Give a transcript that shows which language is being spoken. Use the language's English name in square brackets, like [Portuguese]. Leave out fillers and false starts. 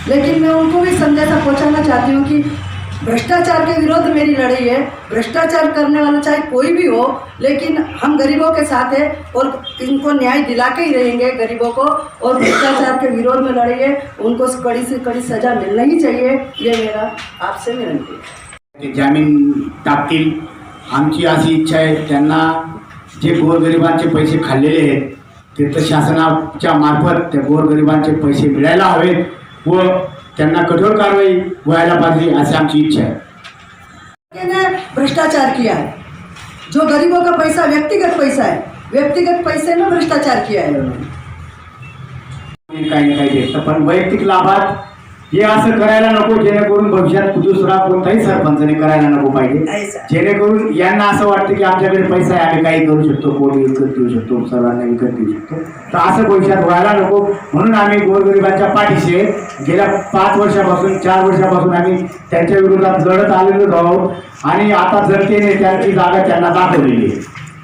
[Hindi] लेकिन मैं उनको भी संदेशा पहुंचाना चाहती हूँ कि भ्रष्टाचार के विरोध मेरी लड़ाई है. भ्रष्टाचार करने वाला चाहे कोई भी हो, लेकिन हम गरीबों के साथ है और इनको न्याय दिला के ही रहेंगे गरीबों को. और भ्रष्टाचार के विरोध में लड़ाई है, उनको कड़ी से कड़ी सज़ा मिलना ही चाहिए. ये मेरा आपसे विनती है. [Marathi] ते जामीन टाकतील आमची अशी इच्छा आहे. त्यांना जे गोरगरिबांचे पैसे खाल्लेले आहेत ते तर शासनाच्या मार्फत त्या गोरगरिबांचे पैसे मिळायला हवेत व त्यांना कठोर कारवाई व्हायला पाहिजे अशी आमची इच्छा आहे. [Hindi] ने भ्रष्टाचार किया है, जो गरीबों का पैसा व्यक्तिगत पैसा है, व्यक्तिगत पैसे में भ्रष्टाचार किया है उन्होंने. [Marathi] काही ना काही देतं पण वैयक्तिक लाभात हे असं करायला नको जेणेकरून भविष्यात दुसरा कोणताही सरपंचने करायला नको पाहिजे. जेणेकरून यांना असं वाटतं की आमच्याकडे पैसा आहे आम्ही काही करू शकतो, कोणी विकत देऊ शकतो, सर्वांना विकत देऊ शकतो. तर असं भविष्यात व्हायला नको म्हणून आम्ही गोरगरिबांच्या पाठीशी गेल्या 5 वर्षापासून 4 वर्षापासून आम्ही त्यांच्या विरोधात लढत आलेलो आहोत आणि आता जनतेने त्यांची जागा त्यांना दाखवलेली आहे.